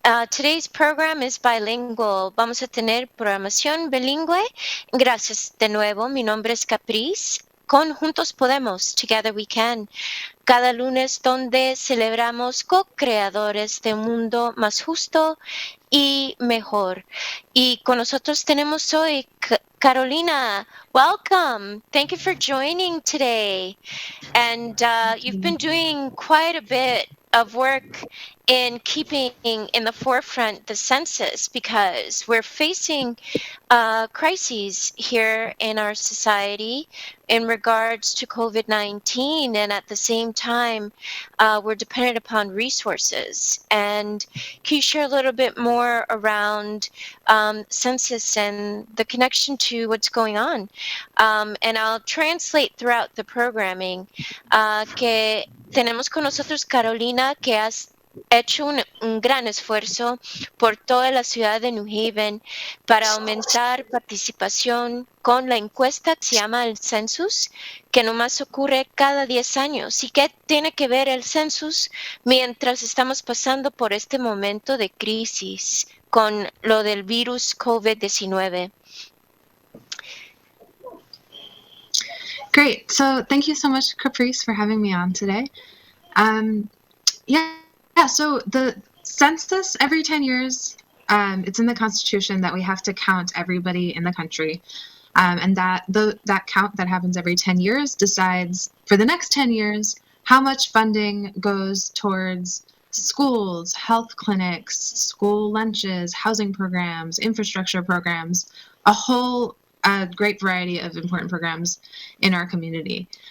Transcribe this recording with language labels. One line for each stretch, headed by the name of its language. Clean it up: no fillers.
English: Today's program is bilingual.
Spanish: Vamos a tener programación bilingüe. Gracias de nuevo. Mi nombre es Capriz. Con Juntos Podemos,
English: Together We Can.
Spanish: Cada lunes donde celebramos co-creadores de un mundo más justo y mejor. Y con nosotros tenemos hoy Carolina.
English: Welcome. Thank you for joining today. And you've been doing quite a bit of work in keeping in the forefront the census because we're facing crises here in our society in regards to COVID-19, and at the same time, we're dependent upon resources. And can you share a little bit more around census and the connection to what's going on? And I'll translate throughout the programming
Spanish: que tenemos con nosotros Carolina, que has hecho un gran esfuerzo por toda la ciudad de New Haven para aumentar participación con la encuesta que se llama el Census, que nomás ocurre cada 10 años. ¿Y qué tiene que ver el Census mientras estamos pasando por este momento de crisis con lo del virus COVID-19?
English: Great. So thank you so much, Caprice, for having me on today. So the census every 10 years, it's in the Constitution that we have to count everybody in the country. And that count that happens every 10 years decides for the next 10 years how much funding goes towards schools, health clinics, school lunches, housing programs, infrastructure programs, a whole great variety of important programs in our community.